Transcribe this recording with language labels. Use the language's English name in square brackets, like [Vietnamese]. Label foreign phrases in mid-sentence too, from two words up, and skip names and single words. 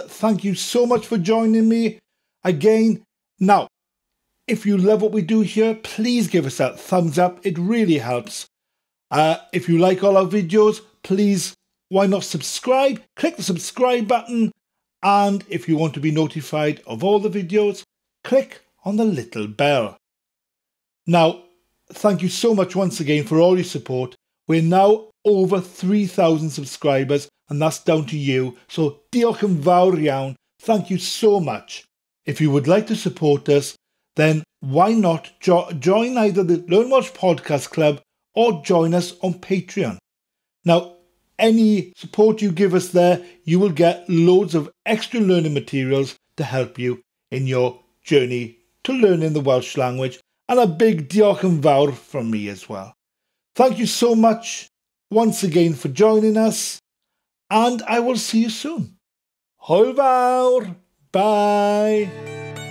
[English] Thank you so much for joining me again. Now, if you love what we do here, please give us that thumbs up. It really helps. If you like all our videos, please, why not subscribe? Click the subscribe button. And if you want to be notified of all the videos, click on the little bell. Now, thank you so much once again for all your support. We're now over 3,000 subscribers, and that's down to you. So, [Welsh] diolch yn fawr iawn. [English] Thank you so much. If you would like to support us, then why not join either the Learn Welsh Podcast Club or join us on Patreon. Now, any support you give us there, you will get loads of extra learning materials to help you in your journey to learning the Welsh language, and a big [Welsh] diolch yn fawr [English] from me as well. Thank you so much once again for joining us, and I will see you soon. [Welsh] Hwyl fawr. Bye.